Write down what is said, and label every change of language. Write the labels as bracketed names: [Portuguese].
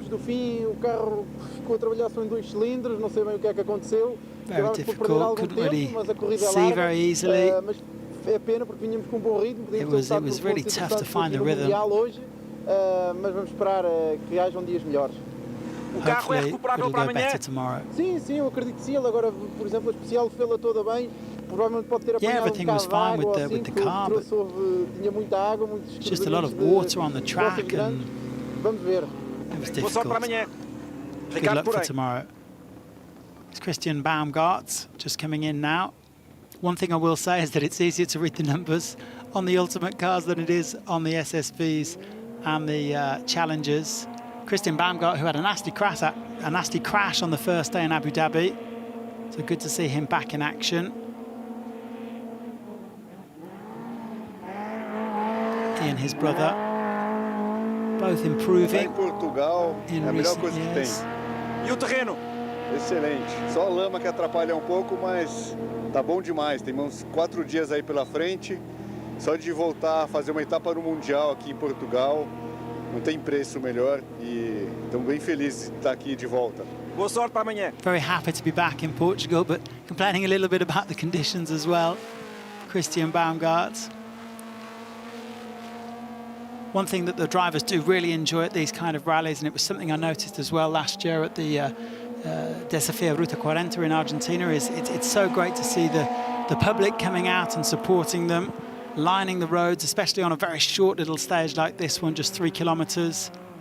[Portuguese] Do fim, o carro ficou a trabalhar só em 2 cilindros, não sei bem o que é que aconteceu. [English] Very difficult, couldn't really see very easily. [Portuguese] É pena porque vínhamos com bom ritmo. [English] It was really tough to find the rhythm. [Portuguese] Hoje, mas vamos esperar que hajam dias melhores. [English] Hopefully it'll go better tomorrow. [Portuguese] Sim, eu acredito que sim. Ele agora, por exemplo, a especial fê-la toda bem. Provavelmente pode ter apanhado [English] everything was fine with the car, but [Portuguese] tinha muita água, muitos [English] just a lot of water on the track, and [Portuguese] vamos ver. [English] It was difficult. Good luck for tomorrow. It's Christian Baumgart just coming in now. One thing I will say is that it's easier to read the numbers on the Ultimate cars than it is on the SSVs and the Challengers. Christian Baumgart, who had a nasty crash on the first day in Abu Dhabi. So good to see him back in action. He and his brother, both improving. [Portuguese] Em Portugal, é a melhor coisa que tem. E o terreno? Excelente. Só a lama que atrapalha um pouco, mas tá bom demais. Tem uns 4 dias aí pela frente. Só de voltar a fazer uma etapa no Mundial aqui em Portugal, não tem preço melhor e estamos bem felizes de estar aqui de volta. Boa sorte para amanhã. [English] Very happy to be back in Portugal, but complaining a little bit about the conditions as well. Christian Baumgart. One thing that the drivers do really enjoy at these kind of rallies, and it was something I noticed as well last year at the Desafío Ruta 40 in Argentina, is it's so great to see the public coming out and supporting them, lining the roads, especially on a very short little stage like this one, just 3 kilometers.